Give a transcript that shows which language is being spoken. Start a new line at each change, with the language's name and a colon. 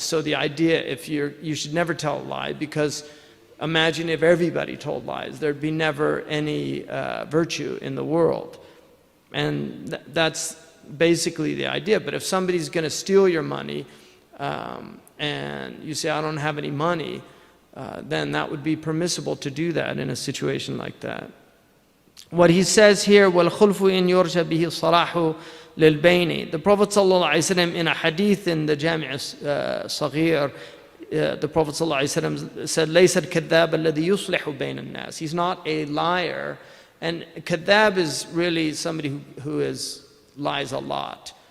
English: So the idea, you should never tell a lie, because imagine if everybody told lies, there'd be never any virtue in the world. And that's basically the idea. But if somebody's going to steal your money and you say, I don't have any money, then that would be permissible to do that in a situation like that. What he says here,
Arabic: وَالْخُلْفُ إِنْ يُرْجَ بِهِ الصَّلَاحُ لِلْبَيْنِ.
English: The Prophet ﷺ in a hadith in the Jami' Saghir, the Prophet ﷺ said,
Arabic: لَيْسَ الْكَذَّابَ الَّذِي يُصْلِحُ بَيْنَ النَّاسِ.
English: He's not a liar. And kadhab is really somebody who lies a lot.